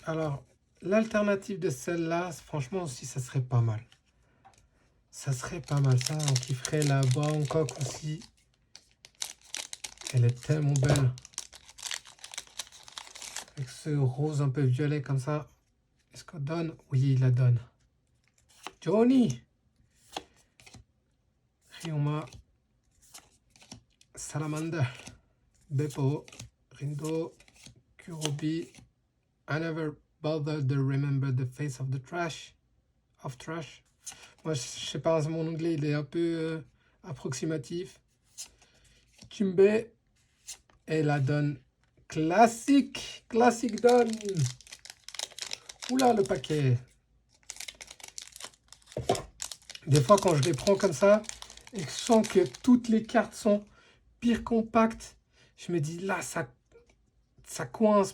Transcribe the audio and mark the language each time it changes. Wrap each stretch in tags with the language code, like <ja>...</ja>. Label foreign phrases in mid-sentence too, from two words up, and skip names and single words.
<fr>Alors, l'alternative de celle-là, franchement aussi, ça serait pas mal. Ça serait pas mal. Ça, on kifferait la Boa Hancock aussi. Elle est tellement belle. Avec ce rose un peu violet comme ça. Est-ce qu'on donne? Oui, il la donne. Johnny. Ryoma. Salamander. Beppo, Rindo, Kurobi.</fr> <en>I never bothered to remember the face of the trash.</en> <fr>Moi, je sais pas, mon anglais, il est un peu approximatif. Kimbe. Et la donne classique. Classique donne. Oula, le paquet. Des fois, quand je les prends comme ça, et que je sens que toutes les cartes sont pire compactes, je me dis là, ça coince.</fr>